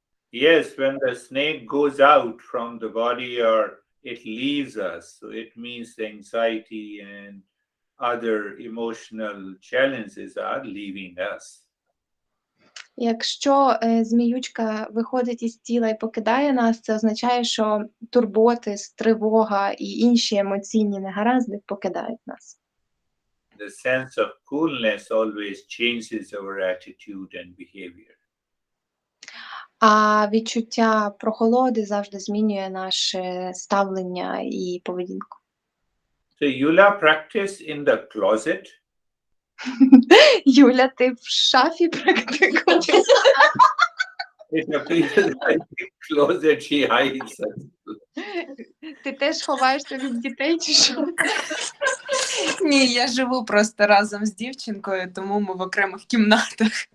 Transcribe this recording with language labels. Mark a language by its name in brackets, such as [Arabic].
[English] Yes, when the snake goes out from the body or it leaves us, so it means the anxiety and other emotional challenges are leaving us. [Ukrainian] Якщо зміючка виходить із тіла і покидає нас, це означає, що турботи, тривога і інші емоційні негаразди покидають нас. [English] The sense of coolness always changes our attitude and behavior. [Ukrainian] А відчуття прохолоди завжди змінює наше ставлення і поведінку. [English] So Yulia practice in the closet. [Ukrainian] Юля, ти в шафі практикуєш? [English] It appears like the closet she hides us. [Ukrainian] Ти теж ховаєшся від дітей чи що? Ні, я живу просто разом з дівчинкою, тому ми в окремих кімнатах.